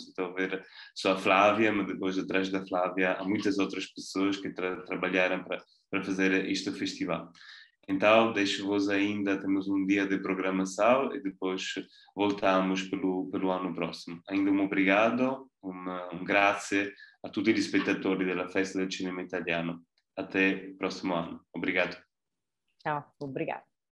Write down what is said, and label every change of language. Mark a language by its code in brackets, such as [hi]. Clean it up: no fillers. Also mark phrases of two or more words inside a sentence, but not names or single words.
[pt] Você está a ver só a Flávia, mas depois atrás da Flávia há muitas outras pessoas que trabalharam para fazer este festival. Então, deixo-vos ainda, temos um dia de programação e depois voltamos pelo ano próximo. Ainda um obrigado, [it] um grazie a tutti gli spettatori della Festa del Cinema Italiano. [pt] Até o próximo ano. Obrigado. Tchau, obrigado.